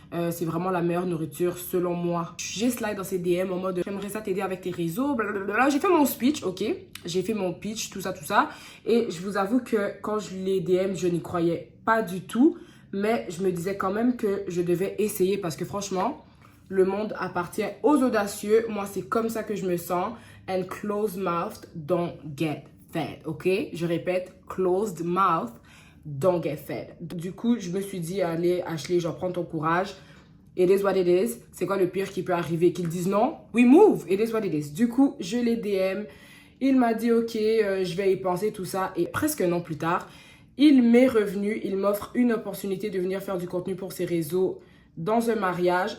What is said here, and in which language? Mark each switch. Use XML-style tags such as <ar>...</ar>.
<fr>C'est vraiment la meilleure nourriture selon moi. J'ai slide dans ces DM en mode j'aimerais ça t'aider avec tes réseaux, blablabla. J'ai fait mon speech, ok? J'ai fait mon pitch, tout ça. Et je vous avoue que quand je les DM, je n'y croyais pas du tout. Mais je me disais quand même que je devais essayer parce que franchement, le monde appartient aux audacieux. Moi, c'est comme ça que je me sens.</fr> <en>And closed mouth don't get fed, ok?</en> <fr>Je répète,</fr> <en>closed mouth don't get fed.</en> <fr>Du coup, je me suis dit, allez, Ashley, j'en prends ton courage.</fr> <en>It is what it is.</en> <fr>C'est quoi le pire qui peut arriver? Qu'ils disent non?</fr> <en>We move. It is what it is.</en> <fr>Du coup, je les DM. Il m'a dit, ok, je vais y penser, tout ça. Et presque un an plus tard, il m'est revenu, il m'offre une opportunité de venir faire du contenu pour ses réseaux dans un mariage.</fr>